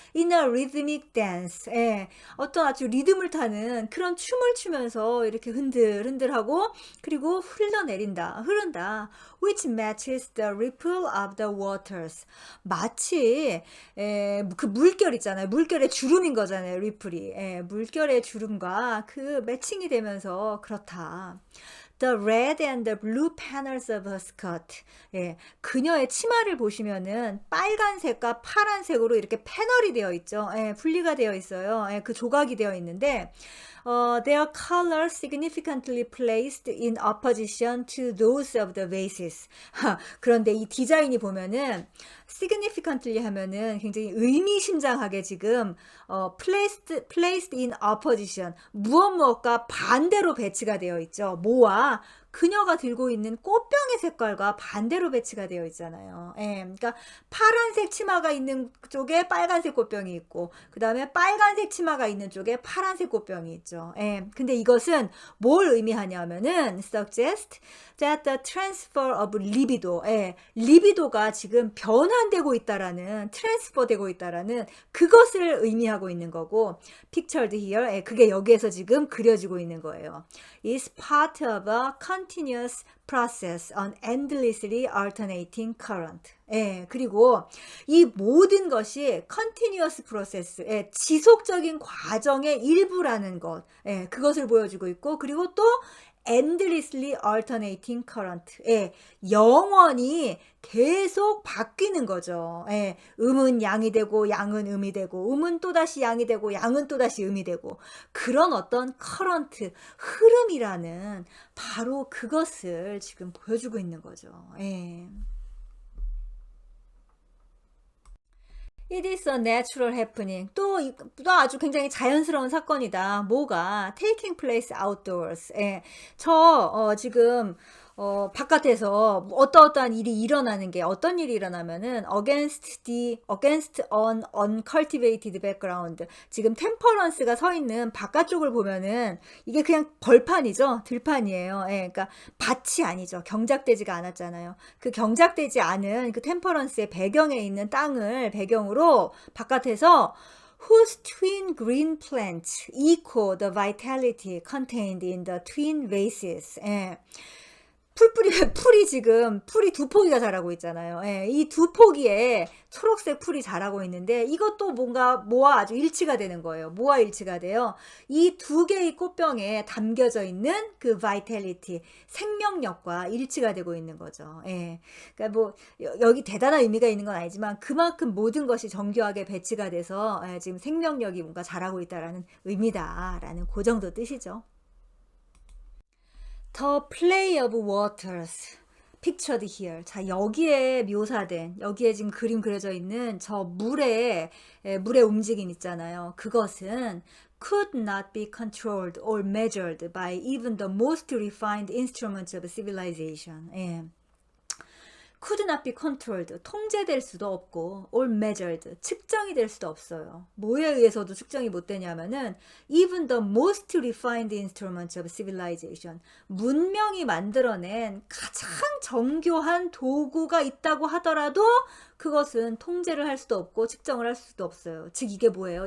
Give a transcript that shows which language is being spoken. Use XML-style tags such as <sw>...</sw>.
<en>In a rhythmic dance,</en> <ko>어떤 아주 리듬을 타는 그런 춤을 추면서 이렇게 흔들흔들하고, 그리고 흐른다.</ko> <en>Which matches the ripple of the waters.</en> <ko>마치 그 물결 있잖아요. 물결의 주름인 거잖아요. 리플이. 물결의 주름과 그 매칭이 되면서 그렇다.</ko> <en>The red and the blue panels of her skirt.</en> <ko>그녀의 치마를 보시면은 빨간색과 파란색으로 이렇게 패널이 되어 있죠. 분리가 되어 있어요. 그 조각이 되어 있는데</ko> <en>their colors significantly placed in opposition to those of the vases.</en> <ko>그런데 이 디자인이 보면은 significantly 하면은 굉장히 의미심장하게 지금</ko> <en>placed in opposition,</en> <ko>무엇과 반대로 배치가 되어 있죠. 뭐와 그녀가 들고 있는 꽃병의 색깔과 반대로 배치가 되어 있잖아요. 그러니까 파란색 치마가 있는 쪽에 빨간색 꽃병이 있고, 그 다음에 빨간색 치마가 있는 쪽에 파란색 꽃병이 있죠. 근데 이것은 뭘 의미하냐면은</ko> <en>suggest that the transfer of libido,</en> <ko>리비도가 지금 변환되고 있다라는, 트랜스퍼 되고 있다라는 그것을 의미하고 있는 거고,</ko> <en>pictured here,</en> <ko>그게 여기에서 지금 그려지고 있는 거예요.</ko> <en>is part of a continuous process on endlessly alternating current.</en> <ko>그리고 이 모든 것이</ko> <en>continuous process,</en> <ko>지속적인 과정의 일부라는 것, 그것을 보여주고 있고, 그리고 또</ko> <en>endlessly alternating current,</en> <ko>영원히 계속 바뀌는 거죠. 음은 양이 되고 양은 음이 되고, 음은 또다시 양이 되고 양은 또다시 음이 되고, 그런 어떤 current, 흐름이라는 바로 그것을 지금 보여주고 있는 거죠.</ko> <en>It is a natural happening.</en> <ko>또 아주 굉장히 자연스러운 사건이다. 뭐가?</ko> <en>Taking place outdoors.</en> <ko>지금 바깥에서 어떠한 일이 일어나는 게, 어떤 일이 일어나면은</ko> <en>against an uncultivated background.</en> <ko>지금 템퍼런스가 서 있는 바깥쪽을 보면은 이게 그냥 벌판이죠. 들판이에요. 그러니까 밭이 아니죠. 경작되지가 않았잖아요. 그 경작되지 않은 그 템퍼런스의 배경에 있는 땅을 배경으로 바깥에서</ko> <en>whose twin green plants echo the vitality contained in the twin vases.</en> <ko>풀이 두 포기가 자라고 있잖아요. 이 두 포기에 초록색 풀이 자라고 있는데, 이것도 뭐와 아주 일치가 되는 거예요. 뭐와 일치가 돼요? 이 두 개의 꽃병에 담겨져 있는 그 vitality, 생명력과 일치가 되고 있는 거죠. 그러니까 여기 대단한 의미가 있는 건 아니지만 그만큼 모든 것이 정교하게 배치가 돼서 지금 생명력이 뭔가 자라고 있다라는 의미다라는 그 정도 뜻이죠.</ko> <en>The play of waters. pictured here.</en> <ko>자, 여기에 묘사된, 여기에 지금 그림 그려져 있는 저 물의 움직임 있잖아요. 그것은</ko> <en>could not be controlled or measured by even the most refined instruments of civilization.</en> <ko>예.</ko> <en>could not be controlled,</en> <ko>통제될 수도 없고,</ko> <en>or measured,</en> <ko>측정이 될 수도 없어요. 뭐에 의해서도 측정이 못 되냐면은</ko> <en>even the most refined instruments of civilization,</en> <ko>문명이 만들어낸 가장 정교한 도구가 있다고 하더라도 그것은 통제를 할 수도 없고 측정을 할 수도 없어요. 즉 이게 뭐예요?</ko>